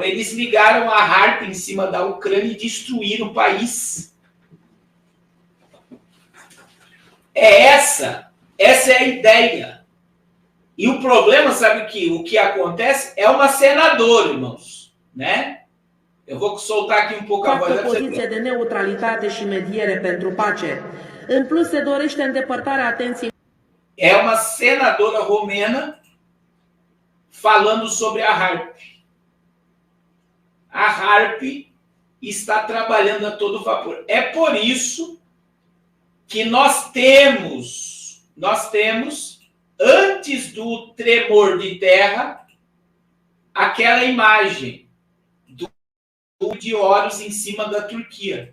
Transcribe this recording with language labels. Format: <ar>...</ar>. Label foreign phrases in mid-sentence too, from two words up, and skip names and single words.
<pt>Eles ligaram a Harp em cima da Ucrânia e destruíram o país. Essa é a ideia. E o problema, sabe o que acontece? É uma senadora, irmãos, né? Eu vou soltar aqui um pouco a voz.</pt> <ro>Poartă poziție de neutralitate și mediere pentru pace. În plus, se dorește îndepărtarea atenției.</ro> <pt>É uma senadora romena falando sobre a Harp. A Harp está trabalhando a todo vapor. É por isso que nós temos, antes do tremor de terra, aquela imagem de Horus em cima da Turquia.</pt>